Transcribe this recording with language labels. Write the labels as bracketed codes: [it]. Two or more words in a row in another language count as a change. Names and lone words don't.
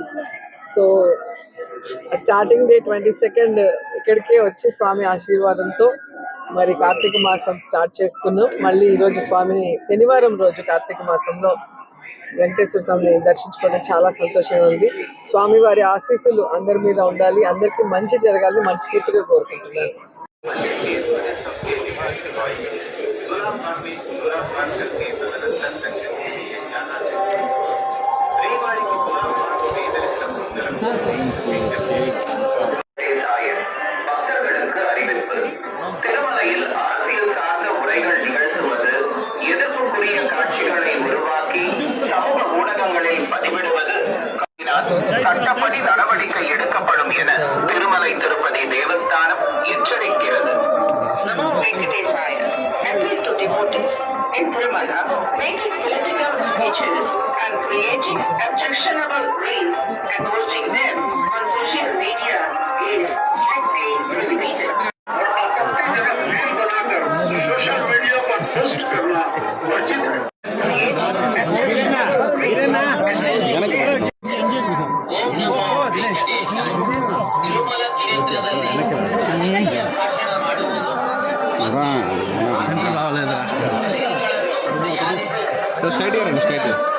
[en] so starting day [te] 22 ఇక్కడికే వచ్చి స్వామి ఆశీర్వాదంతో మరి కార్తీక మాసం స్టార్ట్ చేసుకున్నాం. మళ్ళీ ఈరోజు స్వామిని శనివారం రోజు కార్తీక మాసంలో వెంకటేశ్వర స్వామిని దర్శించుకోవడం చాలా సంతోషంగా ఉంది. స్వామి వారి ఆశీస్సులు అందరి మీద ఉండాలి, అందరికీ మంచి జరగాలని మనస్ఫూర్తిగా కోరుకుంటున్నాను. [ta] பக்தர்களுக்கு அறிவிப்பு. திருமலையில் அரசியல் சார்ந்த உரைகள் நிகழ்த்துவது, எதிர்ப்புக்குரிய காட்சிகளை உருவாக்கி சமூக ஊடகங்களில் பதிவிடுவது சட்டப்படி நடவடிக்கை எடுக்கப்படும் என திருமலை திருப்பதி தேவஸ்தானம் எச்சரிக்கிறது. [sa] Namo Venkatesaya. [en] Appeal to devotees in Tirumala, making political speeches and creating objectionable reels and posting them on social media is strictly prohibited. Social media [hi] पर पोस्ट करना वर्जित है. [te] సెంటర్ రావాలేదా సార్? స్ట్రైట్ గారండి, స్ట్రైట్.